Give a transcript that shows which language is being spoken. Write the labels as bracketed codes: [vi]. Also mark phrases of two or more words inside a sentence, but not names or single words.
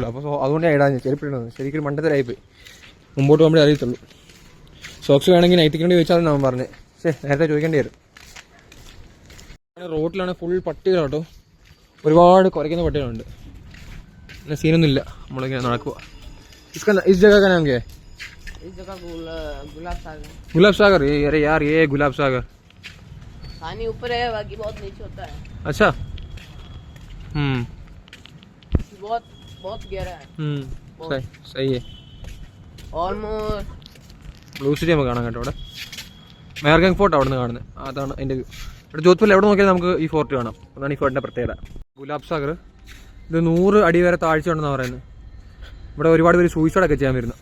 [ml] അപ്പോൾ അതുകൊണ്ട് ഇടാഞ്ഞ് ചെരുപ്പിടുന്നത് ശരിക്കും മണ്ടത്തിലായിപ്പോയി. മുമ്പോട്ട് പോകുമ്പോഴേ അറിയത്തുള്ളൂ. സോക്സ് വേണമെങ്കിൽ നൈറ്റിക്കേണ്ടി ചോദിച്ചാൽ ഞാൻ പറഞ്ഞത്. നേരത്തെ ചോദിക്കേണ്ടി വരും. റോഡിലാണ് ഫുൾ പട്ടികളാട്ടോ, ഒരുപാട് കുറയ്ക്കുന്ന പട്ടികളുണ്ട്. പിന്നെ സീനൊന്നുമില്ല, നമ്മളിങ്ങനെ നടക്കുക. [hi] इस जगह का नाम क्या है? इस जगह गुलाब सागर. गुलाब सागर? अरे यार ये गुलाब सागर पानी ऊपर है, बाकी बहुत नीचे होता है. अच्छा. बहुत बहुत गहरा है. सही है. [ml] ഓൾമോസ്റ്റ് ബ്ലൂ സിറ്റി നമുക്ക് കാണാൻ കേട്ടോ. അവിടെ മേർഗങ് ഫോർട്ട് അവിടെ നിന്ന് കാണുന്നത്. അതാണ് അതിൻ്റെ വ്യൂ. ഇവിടെ ജോധ്പൂരിൽ എവിടെ നോക്കിയാലും നമുക്ക് ഈ ഫോർട്ട് കാണാം. അതാണ് ഈ ഫോർട്ടിൻ്റെ പ്രത്യേകത. ഗുലാബ് സാഗർ ഇത് 100 അടി വരെ താഴ്ച ഉണ്ടെന്നാണ് പറയുന്നത്. ഇവിടെ ഒരുപാട് പേര് സൂയിസൈഡൊക്കെ ചെയ്യാൻ വരുന്നത്.